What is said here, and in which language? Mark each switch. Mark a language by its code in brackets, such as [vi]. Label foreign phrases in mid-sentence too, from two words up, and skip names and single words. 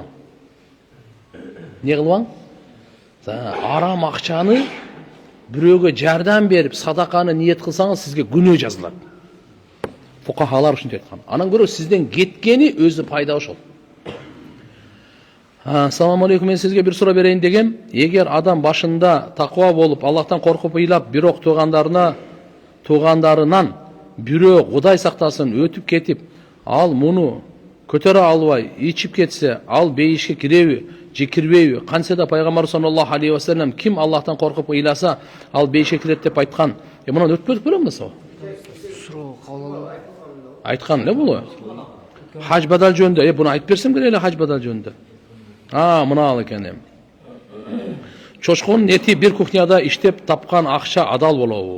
[ky] Не кылбаң? Арам акчаны бирөөгө жардам берип садаканы ниет кылсаңыз сизге күнөө жазылат. Фукахалар ушинтип айткан. Анан көрө сизден кеткени өзү пайда ошол. [ar] السلام عليكم, [ky] мен сизге бир суроо берейин дегем. Эгер адам башында таква болуп, Аллахтан коркуп ыйлап, бирок туугандарынан бирөө Кудай сактасын өтүп кетип, ал муну көтөрө албай ичип кетсе, ал бейишке киреби, же кирбейби? Кантсе да Пайгамбар [ar] صلى الله عليه وسلم [ky] ким Аллахтан коркуп ыйласа, ал бейишке кирет деп айткан. Мунан өтпөдүк белемби сага? Суроо кабыл айткан эле бул. Хаж бадал жөнүндө, буну айтып берсем керек эле хаж бадал жөнүндө. Мына ал экен. Чочконун эти бир кухняда иштеп тапкан акча адал болобу?